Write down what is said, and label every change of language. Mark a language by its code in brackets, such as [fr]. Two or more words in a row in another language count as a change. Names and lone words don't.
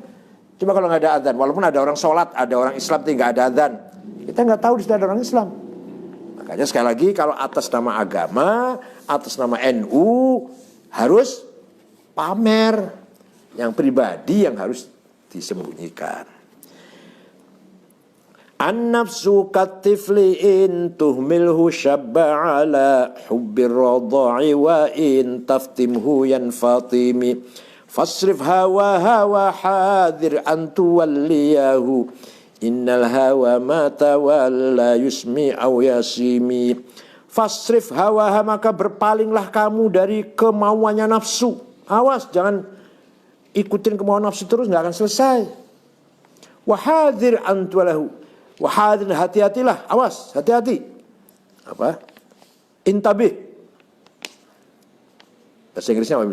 [id] Coba kalau nggak ada adzan, walaupun ada orang sholat, ada orang Islam, tapi nggak ada adzan, kita nggak tahu di situ ada orang Islam. Makanya sekali lagi, kalau atas nama agama, atas nama NU, harus pamer. Yang pribadi yang harus disembunyikan. [ar] النفس كالطفل إن تهمله شب على حب الرضاع وإن تفطمه ينفطم فاصرف هوى حاذر أن توليه إن الهوى ما تولى يصم أو يصم. فاصرف هوى, [id] maka berpalinglah kamu dari kemauannya nafsu. Awas, jangan ikutin kemauan nafsu terus, nggak akan selesai. [ar] واحذر أن توليه واحذر, [id] hati-hatilah, awas, hati-hati. Apa? Intabih. Bahasa Inggrisnya apa?